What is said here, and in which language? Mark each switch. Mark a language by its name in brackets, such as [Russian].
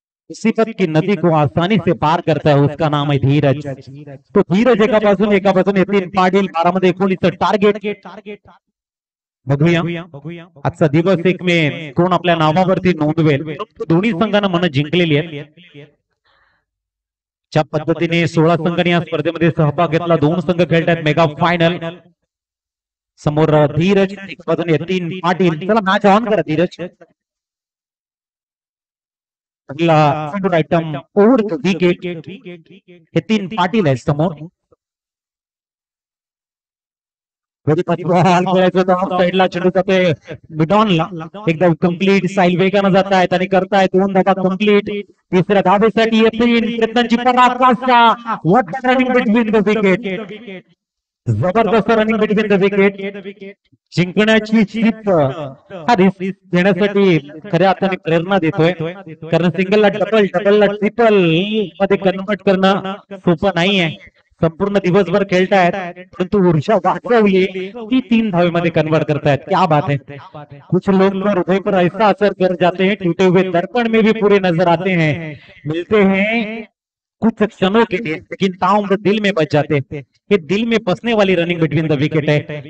[Hindi] मुसीबत की नदी को आसानी से पार करता है उसका नाम है धीरज. [Marathi] तो धीरज एका बाजूने तीन पाटील 12 मध्ये 19 टार्गेट. बघूया आजचा दिवस एक मे कोण आपल्या नावावरती नोंदवेल. दोन्ही संघांना मन जिंकलेली आहेत. ज्या पद्धतीने 16 संघांनी या स्पर्धेमध्ये सहभाग घेतला. 2 संघ खेळतात मेगा फायनल. समोर धीरज एक बाजूने 3 पाटील. चला मॅच ऑन करा धीरज. पहिला आयटम ओव्हर द विकेट. हे 3 पाटील आहेत समोर. साईडला चेंडू जाते मिडॉनला. एकदम कम्प्लीट साईल वेगानं जात आहेत आणि करतायत 2 धावा कम्प्लीट. तिसऱ्या धावेसाठी प्रयत्नांची पराकाष्ठा. [English] What running between the wicket. जबरदस्त running between the wicket. [Marathi] जिंकण्याची चिप हा रिस्क देण्यासाठी खऱ्या अर्थाने प्रेरणा देतोय. कारण सिंगलला डबलला ट्रिपल मध्ये कन्वर्ट करणं सोपं नाहीये. संपूर्ण दिवसभर खेळतायत परंतु ऊर्जा वाचवली ती 3 धावेमध्ये कन्वर्ट करतायत. [Hindi] क्या बात है. कुछ लोग हृदय पर ऐसा असर कर जाते हैं टूटे हुए दर्पण में भी पूरे नजर आते हैं. मिलते हैं कुछ क्षणों के लिए लेकिन ताउम्र दिल में बच जाते. ये दिल में बसने वाली [English] running between the wicket [Hindi] है.